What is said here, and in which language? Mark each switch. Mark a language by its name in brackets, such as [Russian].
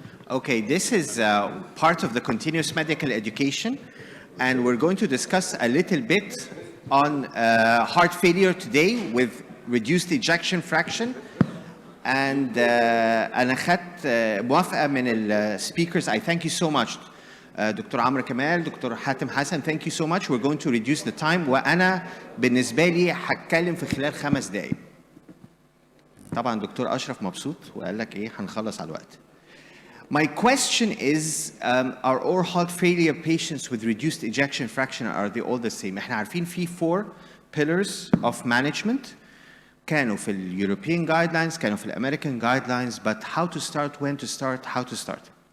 [English] Okay, this is part of the continuous medical education, and we're going to discuss a little bit on heart failure today with reduced ejection fraction. [Arabic] And أنا خدت موافقة من السبيكرز. [English] I thank you so much. Doctor عمرو كمال، doctor حاتم حسن, thank you so much. We're going to reduce the time. [Arabic] وأنا بالنسبة لي هتكلم في خلال 5 دقايق. طبعا دكتور أشرف مبسوط وقال لك إيه هنخلص على الوقت. [English] My question is, are all heart failure patients with reduced ejection fraction, are they all the same? [Arabic] احنا عارفين في 4 [English] pillars of management. [Arabic] كانوا في [English] European guidelines, [Arabic] كانوا في [English] American guidelines, but how to start, when to start, how to start.